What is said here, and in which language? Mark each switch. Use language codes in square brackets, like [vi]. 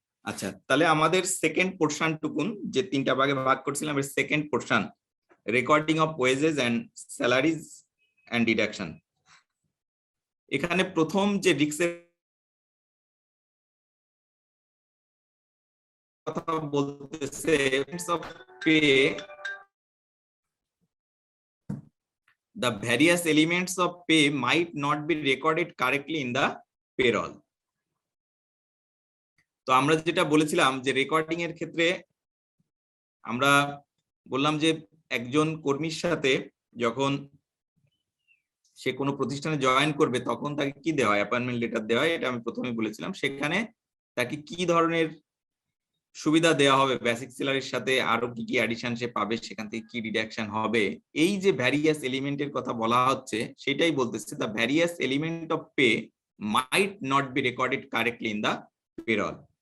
[bn] আচ্ছা, তাহলে আমাদের সেকেন্ড পোরশন টুকুন যে তিনটা ভাগে ভাগ করছিলাম, এর second portion recording of wages and salaries and deduction. এখানে প্রথম যে রিস্কের কথা বলতেছে [en] Of pay, the various elements of pay might not be recorded correctly in the payroll. [bn] তো আমরা যেটা বলেছিলাম যে রেকর্ডিং এর ক্ষেত্রে আমরা বললাম যে একজন কর্মীর সাথে যখন সে কোনো প্রতিষ্ঠানে জয়েন করবে তখন তাকে কি দেওয়া হয়, অ্যাপয়েন্টমেন্ট লেটার দেওয়া হয়, এটা আমি প্রথমে বলেছিলাম। সেখানে তাকে কি ধরনের সুবিধা দেওয়া হবে, বেসিক স্যালারির সাথে আরো কি কি অ্যাডিশন সে পাবে, সেখান থেকে কি ডিডাকশন হবে, এই যে ভ্যারিয়াস এলিমেন্টের কথা বলা হচ্ছে সেটাই বলতেছে [en] The various element of pay might not be recorded correctly in the payroll.